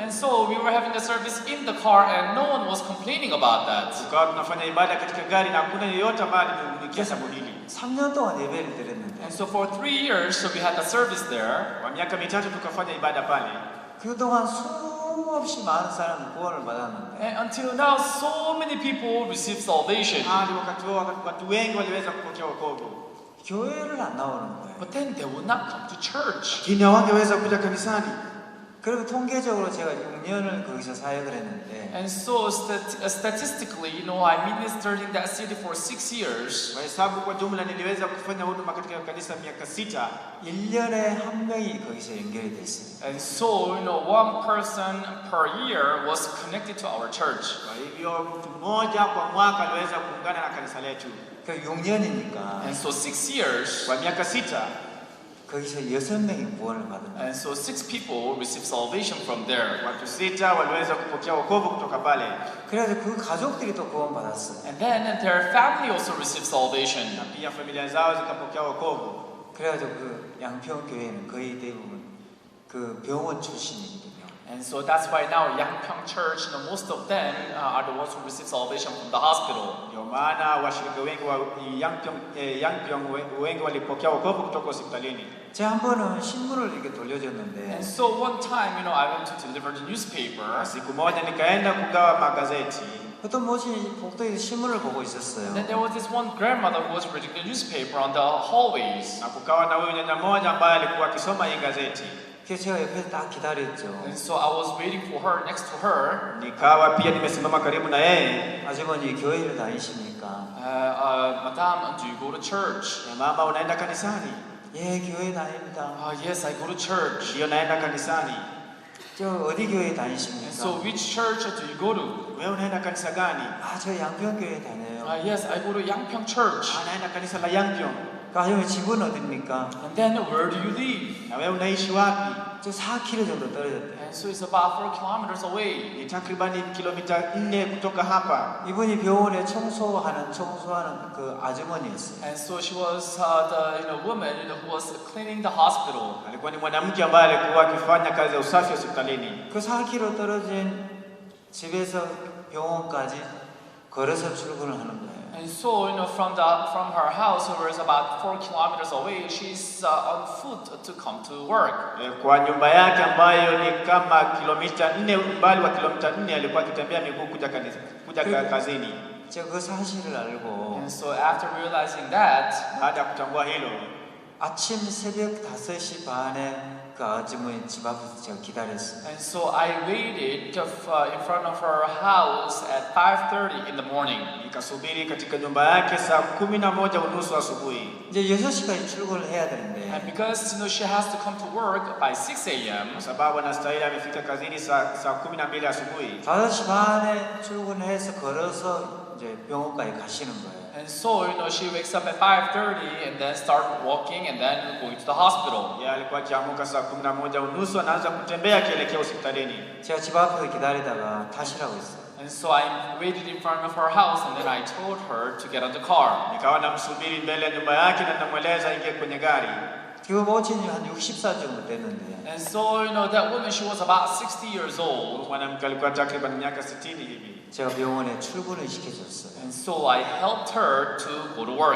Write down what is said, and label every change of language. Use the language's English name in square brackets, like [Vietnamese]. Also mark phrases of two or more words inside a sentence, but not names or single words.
[English] And so we were having the service in the car, and no one was complaining about that. [Swahili] Tukawa tunafanya ibada katika gari na hakuna yeyote ambaye alimlikia jambo hili. [Korean] 3년 동안 예배를 드렸는데 [English] And so for 3 years, so we had the service there. [Swahili] Kwa miaka 3 tukafanya ibada pale. [Korean] 그동안 수없이 많은 사람이 구원을 받았는데 [English] And until now, so many people received salvation. [Swahili] Hadi wakati huo watu wengi waliweza kupokea wokovu. [Korean] 교회를 안 나오는 거예요. [English] But then they would not come to church. [Swahili] Lakini hawangeweza kuja kanisani. [Korean] 그리고 통계적으로 제가 6년을 거기서 사역을 했는데 [English] And so statistically, I ministered in that city for 6 years. [Swahili] Kwa hesabu kwa jumla niliweza kufanya huduma katika kanisa miaka 6. [Korean] 1년에 한 명이 거기서 연결이 됐어요. [English] And so, one person per year was connected to our church. [Swahili] Kwa hivyo mtu mmoja kwa mwaka aliweza kuungana na kanisa letu. [Korean] 그 6년이니까 [English] And so 6 years, [Swahili] Kwa miaka 6 [Korean] 거기서 6명이 구원을 받은 거예요. [English] and so 6 people received salvation from there. [Swahili] watu 6 waliweza kupokea wokovu kutoka pale. [Korean] 그래서 그 가족들이 또 구원 받았어요. [English] And then their family also received salvation. [Swahili] Na pia familia zao zikapokea wokovu. [Korean] 그래가지고 그 양평 교회는 거의 대부분 그 병원 출신이거든요. [English] And so that's why now Yangpyeong Church, most of them are the ones who receive salvation from the hospital. [Swahili] Ndio maana washirika wengi wa Yangpyeong wengi walipokea wokovu kutoka hospitalini. [Korean] 제가 한 번은 신문을 이렇게 돌려줬는데 [English] And so one time, I went to deliver the newspaper. [Swahili] Siku moja nikaenda kugawa magazeti. [Korean] 어떤 모친이 복도에서 신문을 보고 있었어요. [English] And then there was this one grandmother who was reading the newspaper on the hallways. [Swahili] Na kukawa na huyu nyanya mmoja ambaye alikuwa akisoma hii gazeti. [Korean] 그래서 제가 옆에서 딱 기다렸죠. [English] And so I was waiting for her next to her. [Swahili] Nikawa pia nimesimama karibu na yeye. [Korean] 아주머니 교회를 다니십니까? [English] Madam, do you go to church? [Swahili] Mama, unaenda kanisani? [Korean] 예, 교회 다닙니다. [English] Yes, I go to church. [Swahili] Ndio naenda kanisani. [Korean] 저 어디 교회 [English] And [Korean] 다니십니까? [English] so which church do you go to? [Swahili] Wewe unaenda kanisa gani? [Korean] 아, 저 양평교회 다녀요. [English] Yes, I go to Yangpyeong Church. [Swahili] Naenda kanisa la Yangpyeong. [Korean] 아주머니 집은 어디입니까? [English] And then where do you live? [Swahili] Na wewe unaishi wapi? [Korean] 저 4km 정도 떨어졌대요. [English] And so it's about 4 kilometers away. [Swahili] Ni takribani kilomita 4 kutoka hapa. [Korean] 이분이 병원에 청소하는 그 아주머니였어요. [English] And so she was the woman who was cleaning the hospital. [Swahili] Alikuwa ni mwanamke ambaye alikuwa akifanya kazi ya usafi hospitalini. [Korean] 그 4km 떨어진 집에서 병원까지 걸어서 출근을 하는 거예요. [English] And so, from her house, who is about 4 kilometers away, she's on foot to come to work. [Swahili] Kwa nyumba yake ambayo ni kama kilomita 4, umbali wa kilomita 4 alikuwa akitembea miguu kuja kazini. [Korean] 제가 그 사실을 알고 [English] And so, after realizing that, [Swahili] baada ya kutambua hilo, [Korean] 아침 새벽 5시 반에 그 아주머니 집 앞에서 제가 기다렸어요. [English] and so I waited in front of her house at 5:30 in the morning. [Swahili] nikasubiri katika nyumba yake saa 11:30 asubuhi. [Korean] 이제 6시까지 출근을 해야 되는데 [English] And because she has to come to work by 6 a.m. [Swahili] Kwa sababu anastahili amefika kazini saa 12 asubuhi. [Korean] 5시 반에 출근해서 걸어서 이제 병원까지 가시는 거예요. [English] And so, she wakes up at 5:30 and then start walking and then going to the hospital. [Swahili] Yeye alikuwa akiamka saa 11:30 anaanza kutembea akielekea hospitalini. [Korean] 제가 집 앞에서 기다리다가 타시라고 했어요. [English] And so I waited in front of her house and then I told her to get on the car. [Swahili] Nikawa namsubiri mbele ya nyumba yake na namweleza ingie kwenye gari. [Korean] 그 모친이 한 60살 정도 됐는데 [English] And so, that woman, she was about 60 years old. [Swahili] Mwanamke alikuwa takriban miaka 60 hivi. [Korean] 제가 병원에 출근을 시켜줬어요. [English] And so I helped her to go to work.